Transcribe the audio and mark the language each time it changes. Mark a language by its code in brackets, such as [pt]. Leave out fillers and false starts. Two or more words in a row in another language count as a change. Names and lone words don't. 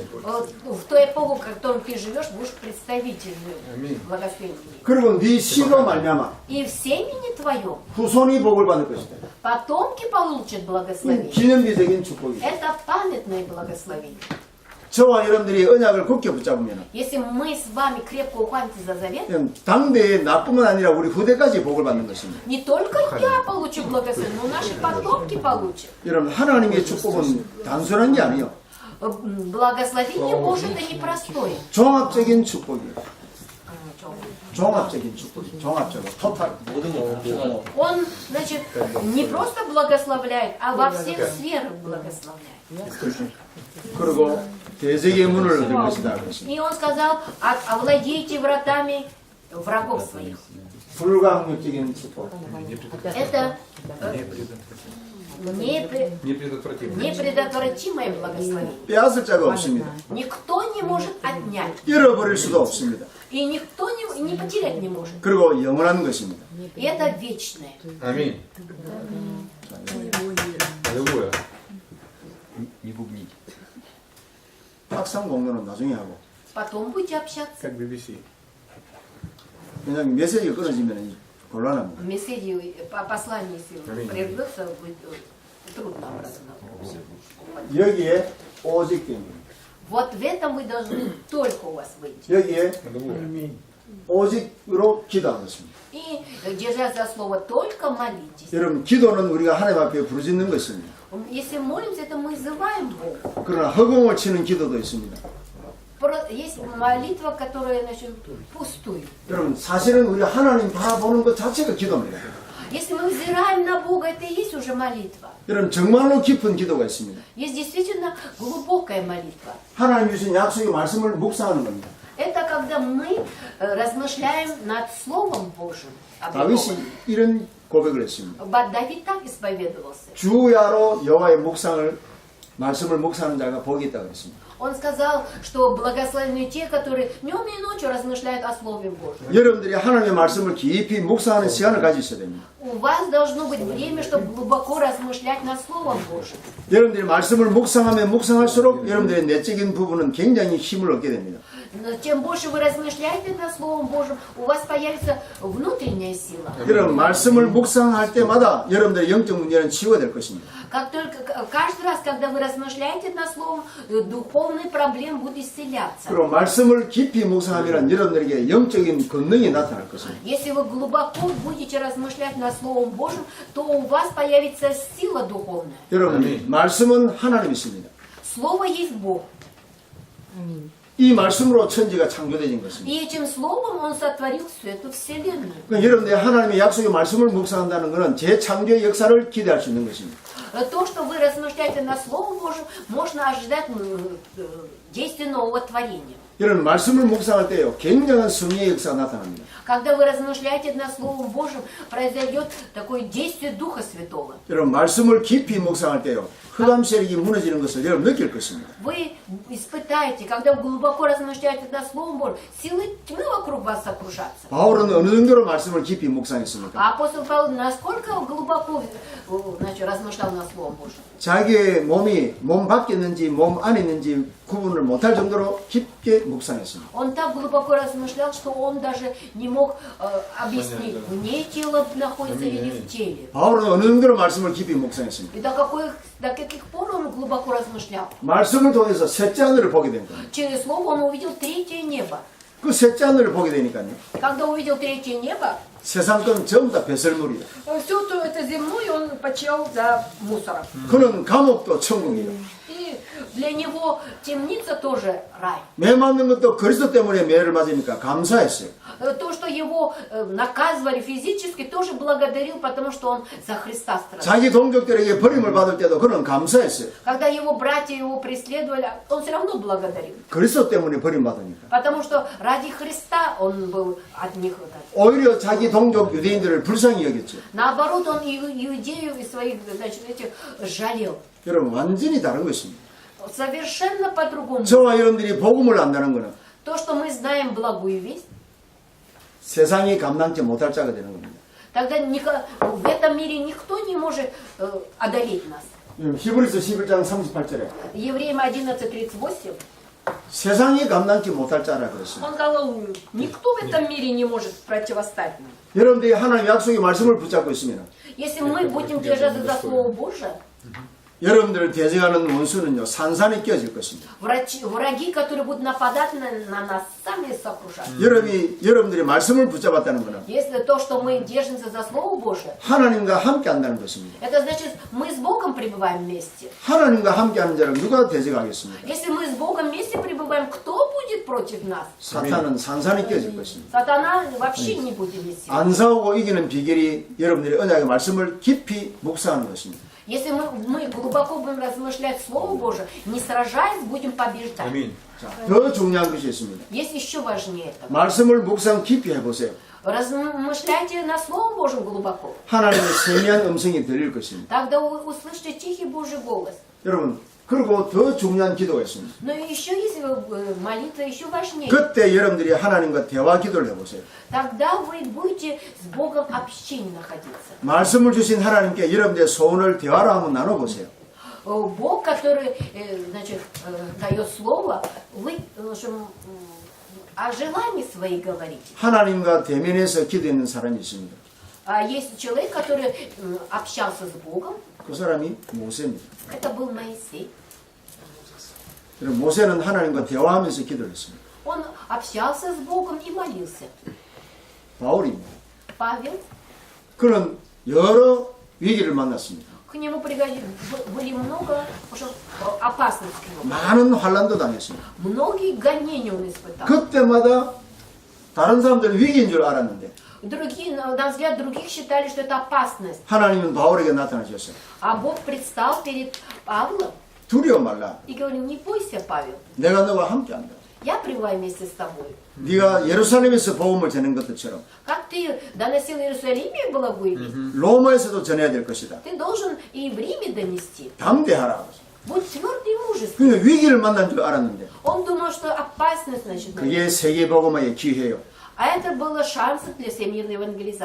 [ru] В ту эпоху, в которой ты живешь, будешь представительным благословением. [ko] 그리고 네 씨로 말미암아 [ru] И в семени твоем [ko] 후손이 복을 받을 것이다. [ru] потомки получат благословение. [ko] 기념비적인 축복이다. [ru] Это памятное благословение. [ko] 저와 여러분들이 언약을 굳게 붙잡으면 [ru] Если мы с вами крепко ухватимся за завет, [ko] 그냥 당대에 나뿐만 아니라 우리 후대까지 복을 받는 것입니다. [ru] не только я получу благословение, но наши потомки получат. [ko] 여러분 하나님의 축복은 단순한 게 아니에요. [ru] Благословение Божие это непростое. [ko] 종합적인 축복이에요. 종합적인 축복이에요. 종합적으로 토탈. [ru] Он, значит, не просто благословляет, а во всех сферах благословляет. [ko] 그리고 대적의 문을 얻을 것이다. 그랬습니다. [ru] И он сказал, овладейте вратами врагов своих. [ko] 불가항력적인 축복. [ru] Это непредотвратимое благословение. [ko] 빼앗을 자가 없습니다. [ru] Никто не может отнять. [ko] 잃어버릴 수도 없습니다. [ru] И никто не потерять не может. [ko] 그리고 영원한 것입니다. [ru] И это вечное. Аминь. Аллилуйя. Не бубните. [ko] 확상 공론은 나중에 하고. [ru] Потом будете общаться. Как BBC. [ko] 왜냐하면 메시지가 끊어지면 곤란합니다. [ru] В месседе, послание, если Аминь. прервется, будет трудно обратно. [ko] 여기에 오직 됩니다. [ru] Вот в этом вы должны только у вас выйти. [ko] 여기에 [ru] Аллилуйя. [ko] 오직으로 기도하는 것입니다. [ru] И, держась за слово, только молитесь. [ko] 여러분 기도는 우리가 하나님 앞에 부르짖는 것입니다. [ru] Если молимся, это мы взываем Бога. [ko] 그러나 허공을 치는 기도도 있습니다. [ru] Есть молитва, которая, значит, пустую. [ko] 여러분 사실은 우리 하나님 바라보는 것 자체가 기도입니다. [ru] Если мы взираем на Бога, это и есть уже молитва. [ko] 여러분 정말로 깊은 기도가 있습니다. [ru] Есть действительно глубокая молитва. [ko] 하나님 주신 약속의 말씀을 묵상하는 겁니다. [ru] Это когда мы размышляем над Словом Божьим. [ko] 다윗이 이런 고백을 했습니다. [ru] Давид так исповедовался. [ko] 주야로 여호와의 말씀을 묵상하는 자가 복이 있다고 했습니다. [ru] Он сказал, что благословенны те, которые днем и ночью размышляют о Слове Божьем. [ko] 여러분들이 하나님의 말씀을 깊이 묵상하는 시간을 가지셔야 됩니다. [ru] У вас должно быть время, чтобы глубоко размышлять над Словом Божьим. [ko] 여러분들이 말씀을 묵상하면 묵상할수록 여러분들의 내적인 부분은 굉장히 힘을 얻게 됩니다. [ru] Но чем больше вы размышляете над Словом Божьим, у вас появится внутренняя сила. [ko] 여러분 말씀을 묵상할 때마다 여러분들의 영적 문제는 치유가 될 것입니다. [ru] Как только каждый раз, когда вы размышляете над Словом, духовные проблемы будут исцеляться. [ko] 그리고 말씀을 깊이 묵상하면 여러분들에게 영적인 권능이 나타날 것입니다. [ru] Если вы глубоко будете размышлять над Словом Божьим, то у вас появится сила духовная. [ko] 여러분 말씀은 하나님이십니다. [ru] Слово есть Бог. [ko] 이 말씀으로 천지가 창조되진 것입니다. [ru] И этим словом Он сотворил всю эту вселенную. [ko] 그러니까 여러분들이 하나님의 약속의 말씀을 묵상한다는 것은 재창조의 역사를 기대할 수 있는 것입니다. [ru] То, что вы размышляете над Словом Божьим, можно ожидать действия нового творения. [ko] 여러분 말씀을 묵상할 때요 굉장한 성령의 역사가 나타납니다. [ru] Когда вы размышляете над Словом Божьим, произойдет такое действие Духа Святого. [ko] 여러분 말씀을 깊이 묵상할 때요 흑암 세력이 무너지는 것을 여러분 느낄 것입니다. [ru] Вы испытаете, когда вы глубоко размышляете над Словом Божьим, силы тьмы вокруг вас окружатся. [ko] 바울은 어느 정도로 말씀을 깊이 묵상했습니까? [ru] А апостол Павел насколько глубоко, значит, размышлял над Словом Божьим? [ko] 자기의 몸 밖에 있는지 몸 안에 있는지 구분을 못할 정도로 깊게 묵상했습니다. [ru] Он так глубоко размышлял, что он даже не мог объяснить, вне тела находится или в теле. [ko] 바울은 어느 정도로 말씀을 깊이 묵상했습니까? [ru] И до каких пор он глубоко размышлял? [ko] 말씀을 통해서 셋째 하늘을 보게 된 겁니다. [ru] Через слово он увидел третье небо. [ko] 그 셋째 하늘을 보게 되니까요 [ru] Когда увидел третье небо, [ko] 세상 건 전부 다 배설물이에요. [ru] Все это земное он почел за мусором. [ko] 그는 감옥도 천국이에요. [ru] и для него темница тоже рай. [ko] 매 맞는 것도 그리스도 때문에 매를 맞으니까 감사했어요. [ru] То, что его наказывали физически, тоже благодарил, потому что он за Христа страдал. [ko] 자기 동족들에게 버림을 받을 때도 그는 감사했어요. [ru] Когда его братья его преследовали, он все равно благодарил. [ko] 그리스도 때문에 버림받으니까. [ru] Потому что ради Христа он был от них. [ko] 오히려 자기 동족 유대인들을 불쌍히 여겼죠. [ru] Наоборот, он иудеев и своих, значит, этих жалел. [ko] 여러분 완전히 다른 것입니다. [ru] Совершенно по-другому. [ko] 저와 여러분들이 복음을 안다는 것은 [ru] То, что мы знаем благую весть, [ko] 세상이 감당치 못할 자가 되는 겁니다. [ru] тогда в этом мире никто не может одолеть нас. [ko] 히브리서 11장 38절에 [ru] Евреям 11:38 [ko] 세상이 감당치 못할 자라 그랬습니다. [ru] Он сказал, никто в этом мире не может противостать нам. [ko] 여러분들이 하나님의 약속의 말씀을 붙잡고 있으면 [ru] Если мы будем держаться за Слово Божие, [ko] 여러분들을 대적하는 원수는요 산산이 끼어질 것입니다. [ru] враги, которые будут нападать на нас, сами сокрушат. [ko] 여러분들이 말씀을 붙잡았다는 것은 [ru] Если то, что мы держимся за Слово Божие, [ko] 하나님과 함께 한다는 것입니다. [ru] это значит, мы с Богом пребываем вместе. [ko] 하나님과 함께 하는 자를 누가 대적하겠습니까? [ru] Если мы с Богом вместе пребываем, кто будет против нас? [ko] 사탄은 산산이 끼어질 것입니다. [ru] Сатана вообще не будет иметь силы. [ko] 안 싸우고 이기는 비결이 여러분들이 언약의 말씀을 깊이 묵상하는 것입니다. [ru] Если мы глубоко будем размышлять Слово Божие, не сражаясь, будем побеждать. [ko] 자, 더 중요한 것이 있습니다. [ru] Есть еще важнее этого. [ko] 말씀을 묵상 깊이 해보세요. [ru] Размышляйте на Слово Божьем глубоко. [ko] 하나님의 세미한 음성이 들릴 것입니다. [ru] Тогда вы услышите тихий Божий голос. [ko] 여러분, 그리고 더 중요한 기도가 있습니다. [ru] Но еще есть молитва еще важнее. [ko] 그때 여러분들이 하나님과 대화 기도를 해보세요. [ru] Тогда вы будете с Богом в общении находиться. [ko] 말씀을 주신 하나님께 여러분들의 소원을 대화로 한번 나눠보세요. [ru] Бог, который значит, дает слово, вы о желании свои говорите. [ko] 하나님과 대면해서 기도했는 사람이 있습니다. [ru] А есть человек, который общался с Богом. [ko] 그 사람이 모세입니다. [ru] Это был Моисей. [ko] 모세는 하나님과 대화하면서 기도를 했습니다. [ru] Он общался с Богом и молился. [ko] 바울입니다. [ru] Павел, [ko] 그는 여러 위기를 만났습니다. [ru] К нему были много опасностей. [ko] 많은 환란도 당했습니다. [ru] Многие гонения он испытал. [ko] 그때마다 다른 사람들은 위기인 줄 알았는데 [ru] Другие, на взгляд других считали, что это опасность. [ko] 하나님은 바울에게 나타나셨어요. [ru] А Бог предстал перед Павлом [ko] 두려워 말라. [ru] и говорил: не бойся, Павел, [ko] 내가 너와 함께한다. [ru] я пребываю вместе с тобой. [ko] 네가 예루살렘에서 복음을 전한 것처럼 [ru] Как ты доносил в Иерусалиме благую весть, [ko] 로마에서도 전해야 될 것이다. [ru] ты должен и в Риме донести. [ko] 담대하라. [ru] Будь твердый и мужественный. [ko] 그러니까 위기를 만난 줄 알았는데 [ru] Он думал, что опасность значит. [ko] 그게 세계복음화의 기회요. [ru] А это было шансом для всемирной евангелизации.